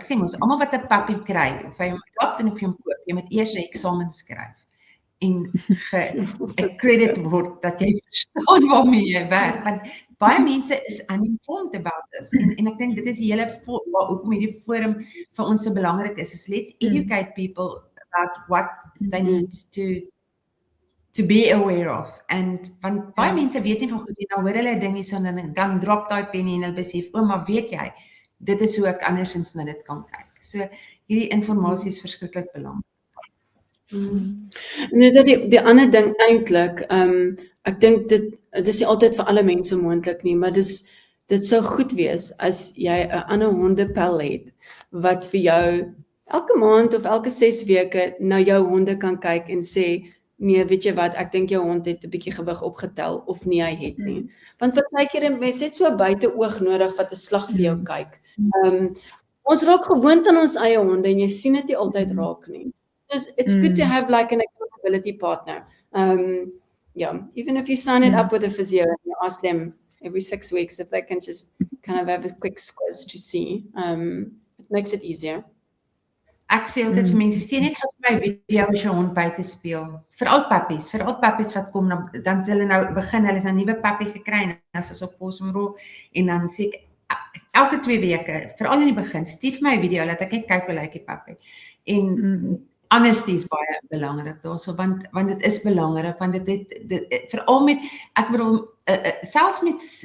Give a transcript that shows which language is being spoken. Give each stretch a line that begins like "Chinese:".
Afrikaans: Ek sê mos, almal wat 'n puppy kry, of hy hom adopt en of jy hom koop, jy moet eers 'n eksamen skryf en accredit word dat jy verstaan waarmee jy werk. Want baie mense is
English: uninformed about this.
Afrikaans: En ek dink dit is die hele hoekom hierdie forum vir ons so belangrik is
English: let's educate people about what they need to be aware of.
Afrikaans: En want baie mense weet nie van goed nie, nou hoor hulle ding hierson en dan drop daai penny en hulle besef, maar weet jy, dit is hoe ek andersins na dit kan kyk. So hierdie inligting is verskriklik belangrik. En die ander ding eintlik, ek dink dit is nie altyd vir alle mense moontlik nie, maar dit sou goed wees as jy 'n ander hondepel het wat vir jou elke maand of elke 6 weke na jou honde kan kyk en sê, nee, weet jy wat, ek dink jou hond het 'n bietjie gewig opgetel of nie, hy het nie. Want partykeer mense het so 'n buiteoog nodig wat 'n slag vir jou kyk. Ons raak gewoond aan ons eie honde en jy sien dit nie altyd raak nie.
English: So it's good to have like an accountability partner. Even if you sign it up with a physio and you ask them every 6 weeks if they can just kind of have a quick squiz to see, it makes it easier.
Afrikaans: Ek sê altyd vir mense, steun net gou my video as jou hond buite speel. Veral pappies wat kom, dan hulle nou begin, hulle het 'n nuwe puppy gekry en as ons op Pawz People en dan sê ek elke 2 weke, veral in die begin, stuur my 'n video laat ek net kyk hoe lyk die puppy. En honesty is baie belangrik daarso, want dit is belangrik, want dit veral met, ek bedoel, selfs met